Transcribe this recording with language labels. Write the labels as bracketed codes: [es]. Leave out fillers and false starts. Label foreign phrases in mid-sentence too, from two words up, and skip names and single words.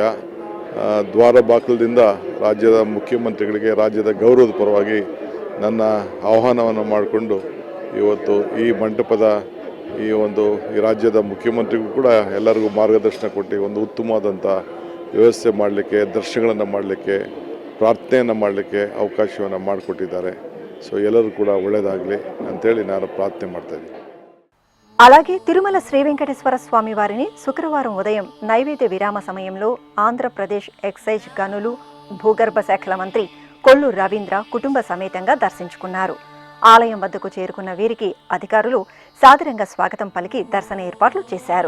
[kn] ದ್ವಾರ ಬಾಗಿಲದಿಂದ ರಾಜ್ಯದ ಮುಖ್ಯಮಂತ್ರಿಗಳಿಗೆ ರಾಜ್ಯದ ಗೌರವದ ಪರವಾಗಿ ನನ್ನ ಆಹ್ವಾನವನ್ನು ಮಾಡಿಕೊಂಡು ಇವತ್ತು ಈ ಮಂಟಪದ ಈ ರಾಜ್ಯದ ಮುಖ್ಯಮಂತ್ರಿಗೂ ಕೂಡ ಎಲ್ಲರಿಗೂ ಮಾರ್ಗದರ್ಶನ ಕೊಟ್ಟು ಒಂದು ಉತ್ತಮವಾದಂಥ ವ್ಯವಸ್ಥೆ ಮಾಡಲಿಕ್ಕೆ, ದರ್ಶನಗಳನ್ನು ಮಾಡಲಿಕ್ಕೆ, ಪ್ರಾರ್ಥನೆಯನ್ನು ಮಾಡಲಿಕ್ಕೆ ಅವಕಾಶವನ್ನು ಮಾಡಿಕೊಟ್ಟಿದ್ದಾರೆ. ಸೊ ಎಲ್ಲರೂ ಕೂಡ ಒಳ್ಳೆಯದಾಗಲಿ ಅಂತೇಳಿ ನಾನು ಪ್ರಾರ್ಥನೆ ಮಾಡ್ತಾಯಿದ್ದೀನಿ. [te] అలాగే తిరుమల శ్రీ వెంకటేశ్వర స్వామి వారిని శుక్రవారం ఉదయం నైవేద్య విరామ సమయంలో ఆంధ్రప్రదేశ్ ఎక్సైజ్ గనులు భూగర్భ శాఖల మంత్రి కొల్లు రవీంద్ర కుటుంబ సమేతంగా దర్శించుకున్నారు. ఆలయం వద్దకు చేరుకున్న వీరికి అధికారులు సాదరంగా స్వాగతం పలికి దర్శన ఏర్పాట్లు చేశారు.